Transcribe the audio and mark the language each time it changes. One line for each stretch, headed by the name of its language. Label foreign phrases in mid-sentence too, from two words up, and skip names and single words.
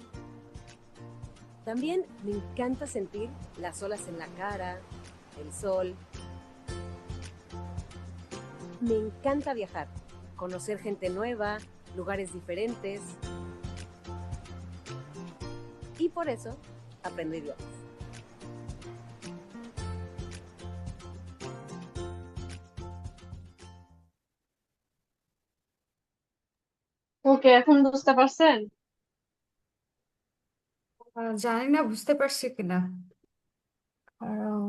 Spanish: También me encanta sentir las olas en la cara, el sol. Me encanta viajar, conocer gente nueva, lugares diferentes. y por eso aprendo idiomas.
Bangla: ওকে, এখন বুঝতে পারছেন? জানি না বুঝতে পারছি কিনা, কারণ